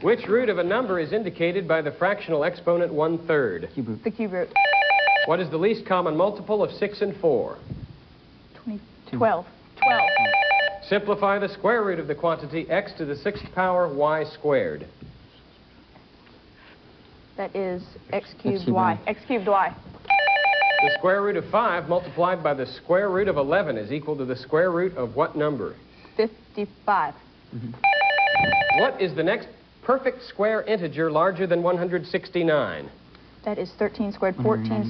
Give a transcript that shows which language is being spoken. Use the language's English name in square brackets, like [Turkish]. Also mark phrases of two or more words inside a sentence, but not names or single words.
[English] Which root of a number is indicated by the fractional exponent 1/3? Cube root. The cube root. What is the least common multiple of 6 and 4? 12. 12. Simplify the square root of the quantity x to the 6th power y squared. That is x cubed cubed y. y. X cubed y. The square root of 5 multiplied by the square root of 11 is equal to the square root of what number? 55. What is the next perfect square integer larger than 169? That is 13 squared. 14 196.